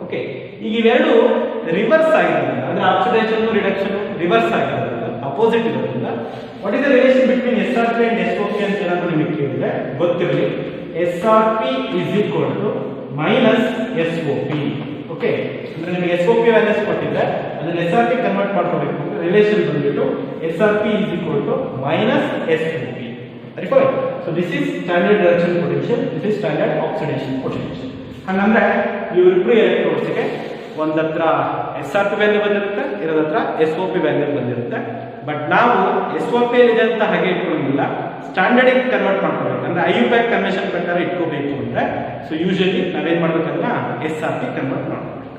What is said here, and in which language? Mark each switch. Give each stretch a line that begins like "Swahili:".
Kannada: Okay, ಈಗ ಇವೆರಡು reverse ಆಗಿರೋದ್ರಿಂದ ಅಂದ್ರೆ ಆಕ್ಸಿಡೇಷನ್ ರಿಡಕ್ಷನ್ ರಿವರ್ಸ್ ಆಗಿರೋದ್ರಿಂದ ಅಪೋಸಿಟ್ ಇರೋದ್ರಿಂದ
English: what is the relation between SRP and SOP
Kannada: ಅಂತ ಏನಾದ್ರು ನಿಮಗೆ ಕೇಳಿದ್ರೆ ಗೊತ್ತಿರಲಿ,
English: SRP is equal to minus SOP.
Kannada: Okay, ಅಂದ್ರೆ ನಿಮಗೆ SOP ವ್ಯಾಲ್ಯೂಸ್ ಕೊಟ್ಟಿದ್ರೆ ಅದನ್ನ SRP ಕನ್ವರ್ಟ್ ಮಾಡ್ಕೋಬೇಕು ಅಂದ್ರೆ ರಿಲೇಷನ್ ಬಂದ್ಬಿಟ್ಟು
English: SRP is equal to minus SOP. Very fine. So this is standard reduction potential, this is standard oxidation potential.
Kannada: ಹಂಗಂದ್ರೆ ಇವ್ರಿಬ್ರು electrodes ಗೆ ಒಂದತ್ರ SRP value ಬಂದಿರುತ್ತೆ, ಇರೋದತ್ರ SOP ವ್ಯಾಲ್ಯೂ ಬಂದಿರುತ್ತೆ. ಬಟ್ ನಾವು SOP ಇದೆ ಅಂತ ಹಾಗೆ ಇಟ್ಕೊಳ್ಳೋದಿಲ್ಲ, ಸ್ಟ್ಯಾಂಡರ್ಡ್ ಗೆ ಕನ್ವರ್ಟ್ ಮಾಡ್ಕೋಬೇಕು. ಅಂದ್ರೆ IUPAC ಕನ್ವೆನ್ಷನ್ ಪ್ರಕಾರ ಇಟ್ಕೋಬೇಕು ಅಂದ್ರೆ ಸೊ ಯೂಶುವಲಿ ನಾವೇನ್ ಮಾಡ್ಬೇಕಂದ್ರೆ SRP ಕನ್ವರ್ಟ್ ಮಾಡ್ಬೇಕು.